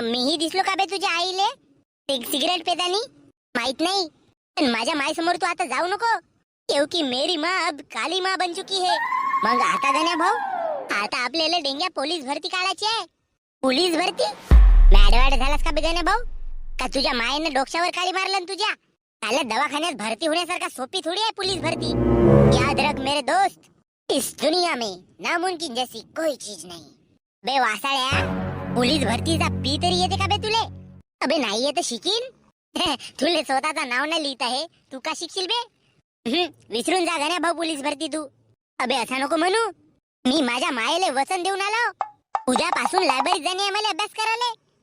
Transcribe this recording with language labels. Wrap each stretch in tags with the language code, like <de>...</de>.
<mr>मीही दिसलो का बे तुझ्या आईले सिगरेट पेतानी. माहित नाही, पण माझ्या माय समोर तू आता जाऊ नको,</mr> <hi>क्योंकि मेरी माँ अब काली माँ बन चुकी है.</hi> <mr>मग आता गण्या भाऊ, आता आपल्याला डेंग्या पोलीस भरती काढायची आहे. पोलीस भरती मॅडवाड झालास का बे गण्या भाऊ. का तुझ्या मायेनं डोक्यावर काळी मारलं तुझ्या. साला दवाखान्यात भरती होण्यासारखा सोपी थोडी आहे पोलीस भरती.</mr> <hi>याद रख मेरे दोस्त, इस दुनिया में नामुमकिन जैसी कोई चीज नहीं.</hi> <mr>बे वासाळ्या, पोलीस भरतीचा पी तरी येते का बे तुले? अबे नाही येत शिकीन. तुले स्वतःचं नाव नाही लिहित आहे, तू का शिकशील बे? विसरून जा गण्या भाऊ पोलीस भरती तू. अबे असं नको म्हणू. मी माझ्या मायेले वचन देऊन आलो, उद्यापासून लायब्ररीत जाणे आम्हाला अभ्यास करायला.</mr>